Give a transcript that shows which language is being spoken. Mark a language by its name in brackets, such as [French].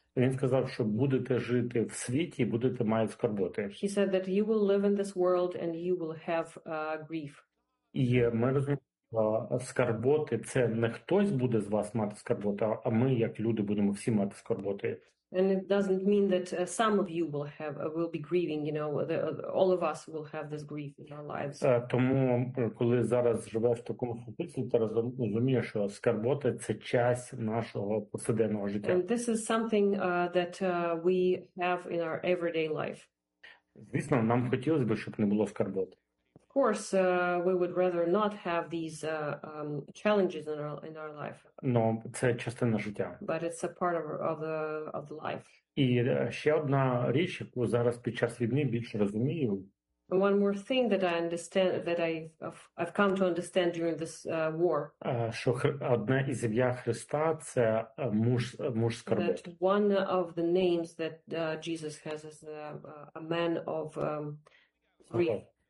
[Ukrainian] Він сказав, що будете жити в світі, будете мати скорботи. [English] He said that you will live in this world and you will have grief. [Ukrainian] І ми розуміємо, скорботи – це не хтось буде з вас мати скорботи, а ми, як люди, будемо всі мати скорботи. [English] And it doesn't mean that some of you will be grieving, you know, all of us will have this grief in our lives. [Ukrainian] Тому коли зараз живеш в такому суспільстві, ти розумієш, що скарботи – це часть нашого повсякденного життя. [English] And this is something that we have in our everyday life. [Ukrainian] Звісно, нам хотілося б, щоб не було скарботи. [English] Of course, we would rather not have these challenges in our life. [Ukrainian] Но це частина життя. [English] But it's a part of the life. [Ukrainian] І ще одна річ, яку зараз під час війни більше розумію. [English] One more thing that I understand, that I've come to understand during this war. [Ukrainian] Що одна із ім'я Христа – це муж скорботи. [English] That one of the names that Jesus has is a man of grief.